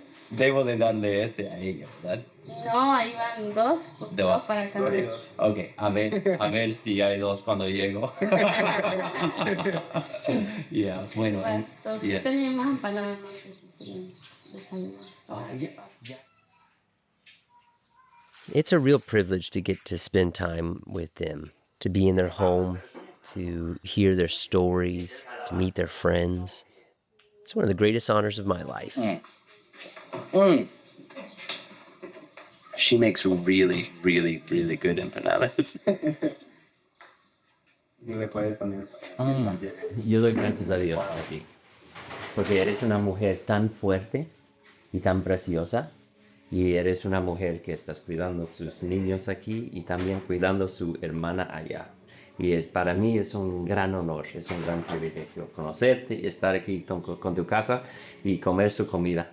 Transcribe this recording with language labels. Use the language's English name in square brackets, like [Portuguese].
[Spanish] Debo de darle este a ella, ¿verdad? No, ahí van dos. Dos para cada uno. Ok, a ver si hay dos cuando llego. Yeah, bueno. Pastor, Yeah. tenemos empanadas, no sé si quieren desayunar. [English] It's a real privilege to get to spend time with them, to be in their home, to hear their stories, to meet their friends. It's one of the greatest honors of my life. She makes really, really, really good empanadas. [Spanish] Yo doy gracias a Dios por ti, porque eres una mujer tan fuerte y tan preciosa, y eres una mujer que estás cuidando a sus niños aquí y también cuidando a su hermana allá. Y para mí es un gran honor, es un gran privilegio conocerte, estar aquí con tu casa y comer su comida.